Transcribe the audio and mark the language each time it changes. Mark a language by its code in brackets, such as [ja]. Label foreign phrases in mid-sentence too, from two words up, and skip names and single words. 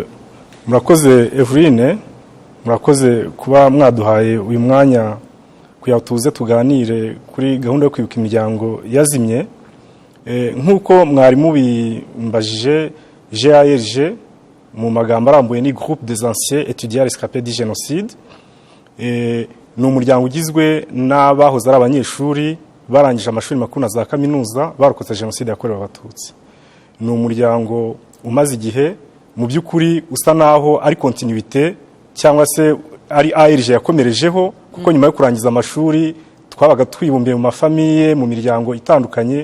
[rw] Murakoze Evrine, murakoze kuba mwaduhaye uyu mwanya kuya tuze tuganire kuri gahunda yo kwibuka imiryango yazimye. Nkuko mwari mubimbajije, GRG mu magambo arambuye ni [fr] Groupe des anciens étudiants rescapés du génocide. [rw] Ni umuryango ugizwe n'abahoze ari abanyeshuri barangije amashuri makuru na za kaminuza barokotse jenoside yakorewe abatutsi. Ni umuryango umaze igihe mu by'ukuri usa naho ari continuité cyangwa se ari ARG yakomerejeho, kuko nyuma yo kurangiza amashuri twabaga twibumbiye mu mafamiye, mu miryango itandukanye.